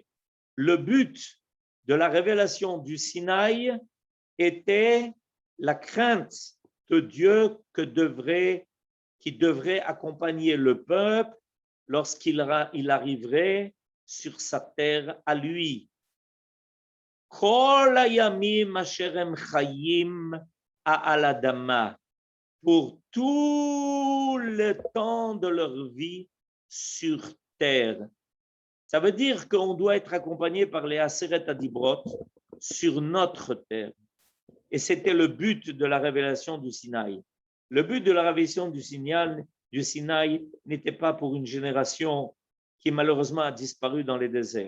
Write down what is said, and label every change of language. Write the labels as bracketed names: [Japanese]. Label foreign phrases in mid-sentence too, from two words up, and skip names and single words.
[French] Le but de la révélation du Sinaï était la crainte de Dieu qui devrait accompagner le peuple lorsqu'il arriverait sur sa terre à lui. [Hebrew] כל הימים אשר הם חיים על האדמה, [French] pour tout le temps de leur vie sur terre. Ça veut dire qu'on doit être accompagné par les [Hebrew] עשרת הדברות [French] sur notre terre. Et c'était le but de la révélation du Sinaï. Le but de la révélation du Sinaï n'était pas pour une génération qui malheureusement a disparu dans les déserts.